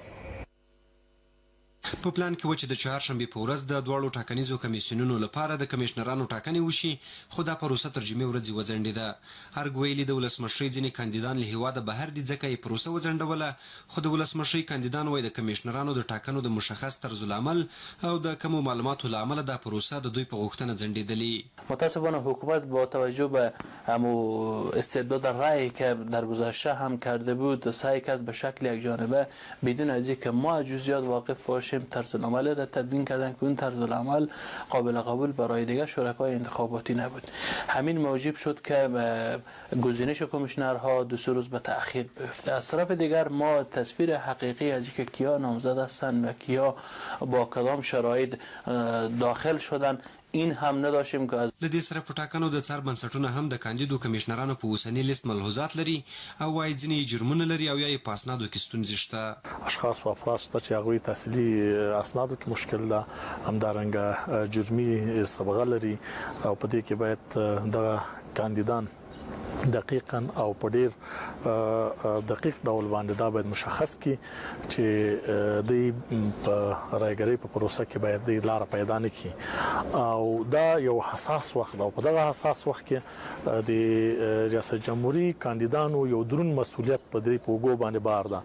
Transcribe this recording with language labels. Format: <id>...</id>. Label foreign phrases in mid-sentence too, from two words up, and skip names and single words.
<ps>په پلان کې و چې د چهارشنبې په ورځ د دواړو ټاکنیزو کمیسیونونو لپاره د کمشنرانو ټاکنې وشي، خو دا پروسه تر جمعې ورځې وځنډېده. ارګ ویلي د ولسمشرۍ ځینې کاندیدان له هیواده بهر دي ځکه یې پروسه وځنډوله، خو د ولسمشرۍ کاندیدان وایي د کمشنرانو د ټاکنو د مشخص طرز العمل او د کمو معلوماتو له امله دا پروسه د دوی په غوښتنه ځنډېدلې.</ps> <fa>متاسفانه حکومت با توجه به استبداد رأی که در گذشته هم کرده بود سعی کرد به شکل یکجانبه بدون از اینکه ما جزئیات واقف باشیم طرز العمل را تدوین کردن که اون طرز العمل قابل قبول برای دیگر شرکای انتخاباتی نبود. همین موجب شد که گزینش کمیشنرها 2 روز به تأخیر بیفته. از طرف دیگر ما تصویر حقیقی از اینکه کیا نامزد هستند و کیا با کدام شرایط داخل شدن این هم نداشتیم که</fa> <ps>له دې سره په ټاکنو د څار بنسټونه هم د کاندیدو کمشنرانو په اوسني لیست ملحوظات لري او وايي ځینې جرمونه لري او یا یې په اسنادو کې ستونزې شته. اشخاص و افراد شته چې هغوی تحصیلي اسنادو کې مشکل ده، همدارنګه جرمي سابقه لري او په دې کې باید دغه کاندیدان دقیقاً او په ډیر دقیق ډول باندې دا باید مشخص کی چې د رایګری په پروسه کې باید د لار پیدا نه کی او دا یو حساس وخت او په دغه حساس وخت کې د ریاست جمهوریت کاندیدانو یو درون مسولیت په دې پوګو باندې بار ده.</ps>